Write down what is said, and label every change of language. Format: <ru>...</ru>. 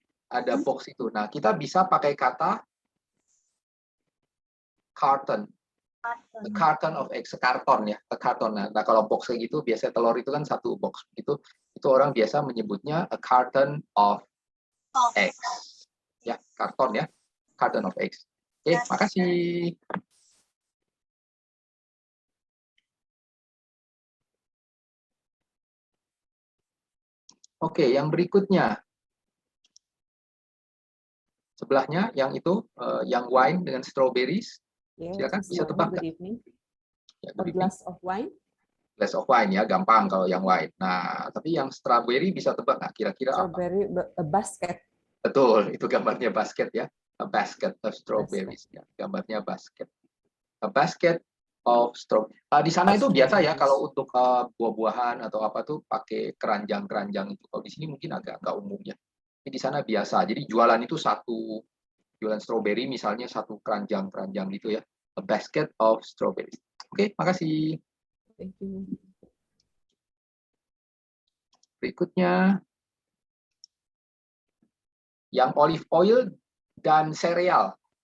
<id>Ada box itu. Nah, kita bisa pakai kata carton.</id> <en>A carton of eggs,</en> <id>sekarton ya,</id> <en>a carton.</en> <id>Nah, kalau box kayak gitu, biasanya telur itu kan satu box. Itu orang biasa menyebutnya</id> <en>a carton of eggs.</en> <id>Ya, karton ya,</id> <en>carton of eggs.</en> <id>Oke, makasih. Oke, yang berikutnya. Sebelahnya, yang itu, yang wine dengan strawberries. Silakan, bisa tebak nggak?</id> <en>Good evening.</en> <id>Ya,</id> <en>A glass of wine. Glass of wine</en> <id>ya, gampang kalau yang wine. Nah, tapi yang strawberry bisa tebak nggak kira-kira apa?</id> <en>Strawberry, a basket.</en> <id>Betul, itu gambarnya basket ya.</id> <en>A basket of strawberries.</en> <id>Ya, gambarnya basket.</id> <en>A basket of strawberries.</en> <id>Di sana itu biasa ya kalau untuk buah-buahan atau apa tuh pakai keranjang-keranjang itu. Kalau di sini mungkin agak nggak umum ya. Tapi di sana biasa. Jadi jualan itu jualan strawberry misalnya satu keranjang-keranjang gitu ya.</id> <en>A basket of strawberries.</en> <id>Oke, makasih.</id> <en>Thank you.</en> <id>Berikutnya, yang olive oil dan sereal.</id>